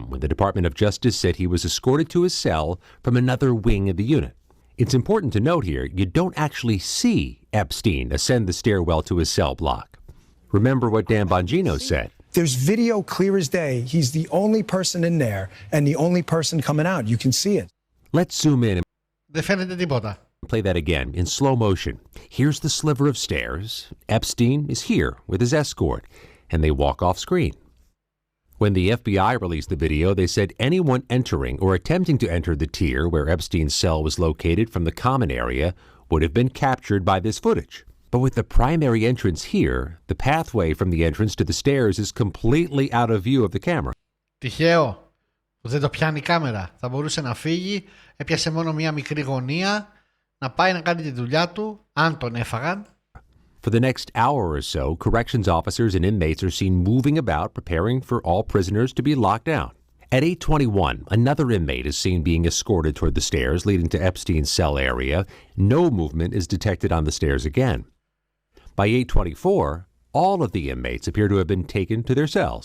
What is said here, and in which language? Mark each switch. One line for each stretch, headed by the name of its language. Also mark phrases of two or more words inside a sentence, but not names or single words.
English: when the Department of Justice said he was escorted to his cell from another wing of the unit. It's important to note here, you don't actually see Epstein ascend the stairwell to his cell block. Remember what Dan Bongino said. There's video clear as day. He's the only person in there and the only person coming out. You can see it. Let's zoom in and
Greek: Δεν φαίνεται τίποτα.
English: play that again in slow motion. Here's the sliver of stairs. Epstein is here with his escort, and they walk off screen. When the FBI released the video, they said anyone entering or attempting to enter the tier where Epstein's cell was located from the common area would have been captured by this footage. But with the primary entrance here, the pathway from the entrance to the stairs is completely out of view of the camera.
Greek: Τυχαίο που δεν το πιάνει η κάμερα. Θα μπορούσε να φύγει, έπιασε μόνο μία μικρή γωνία, να πάει να κάνει τη δουλειά του, αν τον έφαγαν.
English: For the next hour or so, corrections officers and inmates are seen moving about, preparing for all prisoners to be locked down. At 8:21, another inmate is seen being escorted toward the stairs leading to Epstein's cell area. No movement is detected on the stairs again. By 8:24, all of the inmates appear to have been taken to their cells.